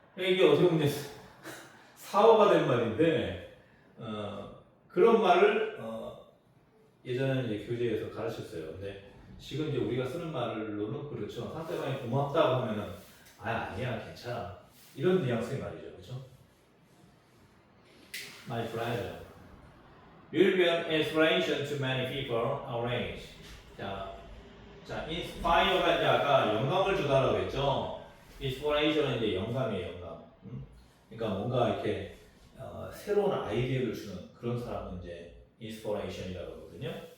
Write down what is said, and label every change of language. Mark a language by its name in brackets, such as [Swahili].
[Korean] 이게 어떻게 보면 사어가 된 말인데 그런 말을 예전에 이제 교재에서 가르쳤어요. 근데 지금 이제 우리가 쓰는 말로는 그렇죠. 상대방이 고맙다고 하면은 아니야 괜찮아 이런 뉘앙스의 말이죠. 그렇죠? [English] My pleasure. Will be an inspiration to many people our age. [Korean] 자, inspire가 이제 아까 영감을 주다라고 했죠. inspiration은 이제 영감이에요, 영감. 그러니까 뭔가 이렇게 새로운 아이디어를 주는 그런 사람은 이제 inspiration이라고 하거든요.